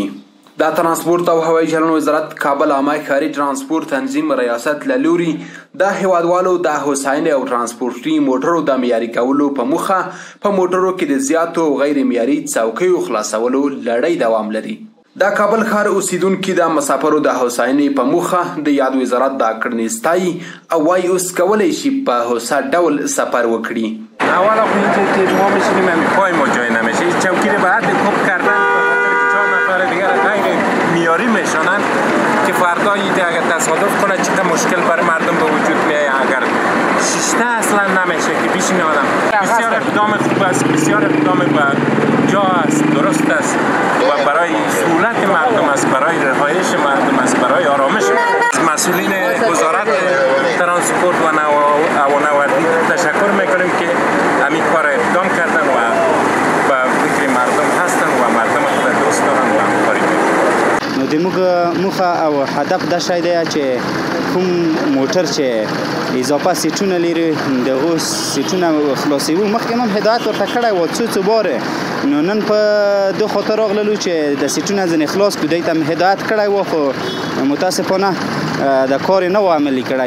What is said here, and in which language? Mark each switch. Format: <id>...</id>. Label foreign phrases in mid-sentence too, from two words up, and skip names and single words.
<ps>د ترانسپورت او هوایي چلند وزارت کابل عامه ښاري ترانسپورت تنظیم ریاست له لوري د هیوادوالو د هوساینې او ترانسپورتي موټرو د معیاري کولو په موخه په موټرو کې د زیاتو غیر معیاري څوکیو خلاصولو لړۍ دوام لري. د کابل ښار اوسیدونکي د مسافرو د هوساینې په موخه د یاد وزارت د کړنې ستایي او وايي اوس کولی شي په هوسا ډول سفر وکړي.</ps> <fa>اولا خب اینجا که ما میشینیم پای ما جای نمیشه، این چوکی رو بعد کوب کردن چهار نفر دیگر غیر معیاری میشونن که فردا اگر تصادف کنه چقدر مشکل برای مردم به وجود میاد. اگر شیشته اصلا نمیشه که بشینه آدم. بسیار اقدام خوب است، بسیار اقدام با جا است، درست است و برای سهولت مردم است، برای رهایش مردم است، برای آرامش. مسئولین وزارت ترانسپورت و نوآوری تشکر میکنیم که همین کار اقدام کردن و به فکر مردم هستن و مردم خود دوست دارن و همکاری میکنن.</fa> <ps>نو د موخه او هدف دا شی دی چې کوم موټر چې اضافه سیټونه لري دغه سیټونه خلاصوي. مخکې هم هدایت ورته کړی و څو باره، نو نن په دو خاطر راغللو چې د سیټونه ځینې خلاص کړو. دوی ته هم هدایت کړی و خو متاسفانه د کار نه و عملي کړی.</ps>